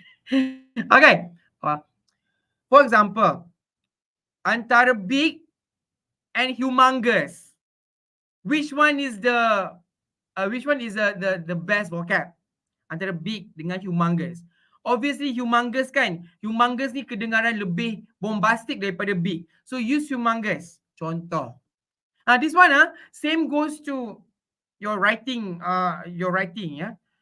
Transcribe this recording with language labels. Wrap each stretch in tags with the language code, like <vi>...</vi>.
<en>Okay. For example,</en> <ms>antara</ms> <en>big and humongous, which one is the the best vocab antara big</en> <ms>dengan</ms> <en>humongous? Obviously humongous</en> <ms>kan. Humongous ni kedengaran lebih bombastic daripada big.</ms> <en>So use humongous.</en> <ms>Contoh.</ms> <en>This one same goes to your writing yeah.</en>